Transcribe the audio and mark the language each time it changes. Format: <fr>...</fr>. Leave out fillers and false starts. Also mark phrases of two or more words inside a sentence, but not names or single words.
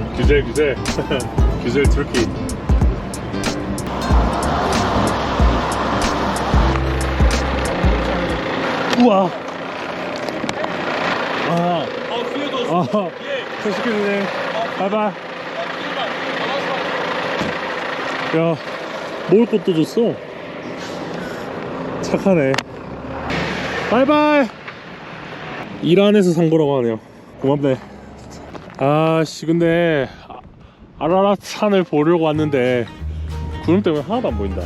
<tr>güzel güzel. güzel Türkiye.</tr> <ko>우와. 아.</ko> <tr>Afiyet olsun.</tr> <ko>아.</ko> <tr>teşekkür ederim.</tr> <ko>바이바이. 야, 먹을 것도 줬어. 착하네. 바이바이. 일 안에서 산 거라고 하네요. 고맙네. 아씨, 근데 아라랏산을 보려고 왔는데 구름 때문에 하나도 안 보인다.</ko>